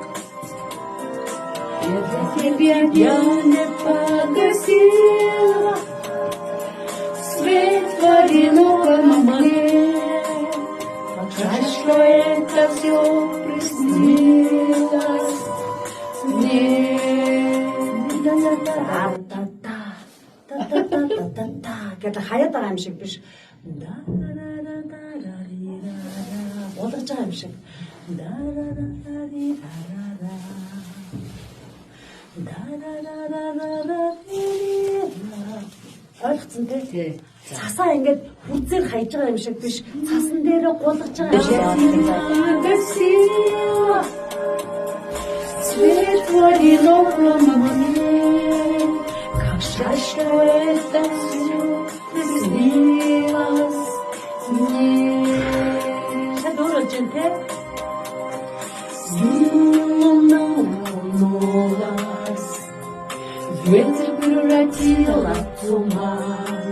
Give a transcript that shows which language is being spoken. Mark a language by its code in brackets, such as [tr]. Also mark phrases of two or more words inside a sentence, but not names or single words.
[ru] И для тебя я не погасила свет в одиноком окне. Жаль, что это все приснилось мне. [mn] гэдэг хаяад байгаа юм шиг биш. Болож байгаа юм шиг. Ойлгоцсон тий? Цасаа ингээд хүрзээр хаяж байгаа юм шиг биш. Цасан дээрээ гулгаж байгаа юм шиг. [ru] Свет в одиноком окне, как жаль, что это все приснилось мне. Луна улыбнулась, ветер превратила в туман.